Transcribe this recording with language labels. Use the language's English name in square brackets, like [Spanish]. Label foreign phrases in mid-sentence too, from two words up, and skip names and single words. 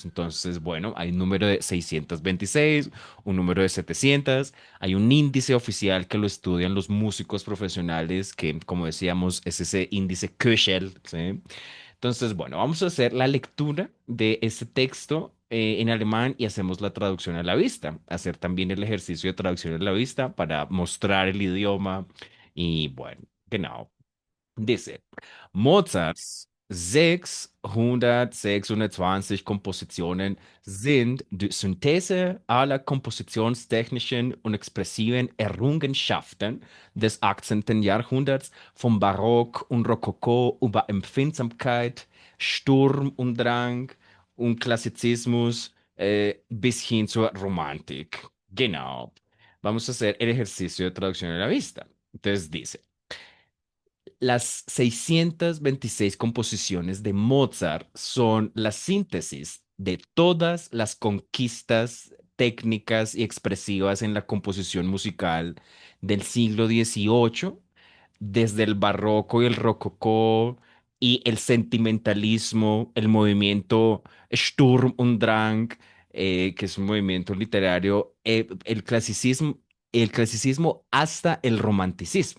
[Spanish] Entonces, bueno, hay un número de 626, un número de 700, hay un índice oficial que lo estudian los músicos profesionales, que, como decíamos, es ese índice Köchel, ¿sí? Entonces, bueno, vamos a hacer la lectura de este texto en alemán y hacemos la traducción a la vista. Hacer también el ejercicio de traducción a la vista para mostrar el idioma. Y bueno, genau. Dice, Mozart. [German] 626 Kompositionen sind die Synthese aller kompositionstechnischen und expressiven Errungenschaften des 18. Jahrhunderts, vom Barock und Rokoko über Empfindsamkeit, Sturm und Drang und Klassizismus bis hin zur Romantik. Genau. [Spanish] Vamos a hacer el ejercicio de traducción a la vista. Entonces dice. Las 626 composiciones de Mozart son la síntesis de todas las conquistas técnicas y expresivas en la composición musical del siglo XVIII, desde el barroco y el rococó y el sentimentalismo, el movimiento [German] Sturm und Drang, [Spanish] que es un movimiento literario, el clasicismo hasta el romanticismo.